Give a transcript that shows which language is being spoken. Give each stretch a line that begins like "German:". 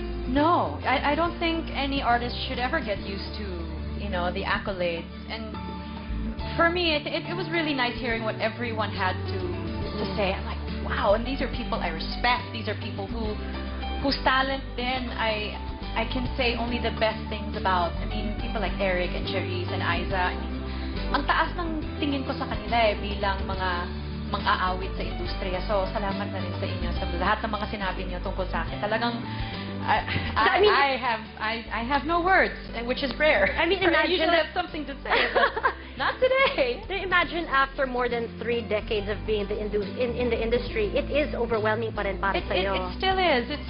English: No, I don't think any artist should ever get used to, you know, the accolades. And for me, it was really nice hearing what everyone had to say. I'm like, wow, and these are people I respect. These are people whose talent then I can say only the best things about. I mean, people like Eric and Cherise and Aiza. I mean,
Filipino: ang taas ng tingin ko sa kanila bilang mga mang-aawit sa industriya. So, salamat na rin sa inyo sa lahat ng mga sinabi niyo tungkol sa akin. Talagang
English: I have no words, which is rare. I mean, I imagine usually have something to say, but not today. Imagine after more than 3 decades of being in the industry, it is overwhelming
Filipino: pa rin para sa'yo.
English: It still is.